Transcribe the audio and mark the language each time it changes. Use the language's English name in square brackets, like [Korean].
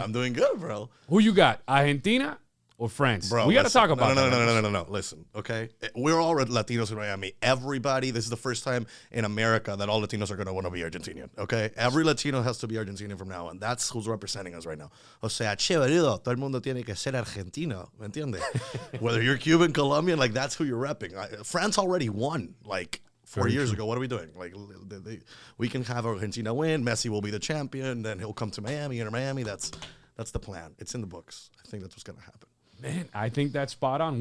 [English] I'm doing good, bro. Who you got? Argentina or France? Bro, we got to talk about that. No. Listen, okay? We're all Latinos in Miami. Everybody, this is the first time in America that all Latinos are going to want to be Argentinian, okay? Every Latino has to be Argentinian from now on. That's who's representing us right now. [Spanish] O sea, che, boludo, todo el mundo tiene que ser argentino, ¿me entiendes? [English] Whether you're Cuban, Colombian, like, that's who you're repping. France already won, like, 4 years ago. What are we doing? Like, we can have Argentina win. Messi will be the champion. Then he'll come to Miami. Inter Miami. That's the plan. It's in the books. I think that's what's going to happen. Man, I think that's spot on.